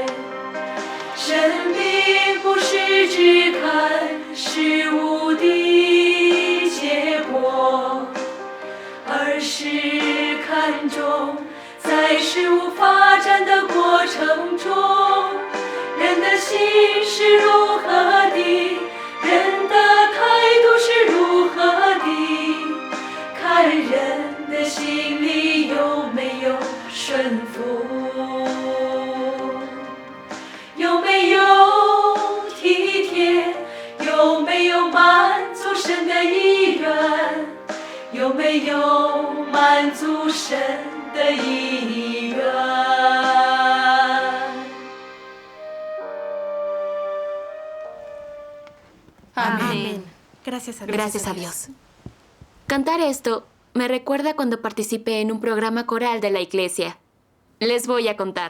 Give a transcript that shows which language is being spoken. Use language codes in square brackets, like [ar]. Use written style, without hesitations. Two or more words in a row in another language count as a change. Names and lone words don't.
[zh] 神并不是只看事物的结果，而是看重在事物发展的过程中，人的心是如何的，人的态度是如何的，看人的心里有没有顺服，有没有体贴，有没有满足神的意愿，有没有满足神的意愿。 [es] Amén. Gracias a Dios. Gracias a Dios. Cantar esto me recuerda cuando participé en un programa coral de la iglesia. Les voy a contar.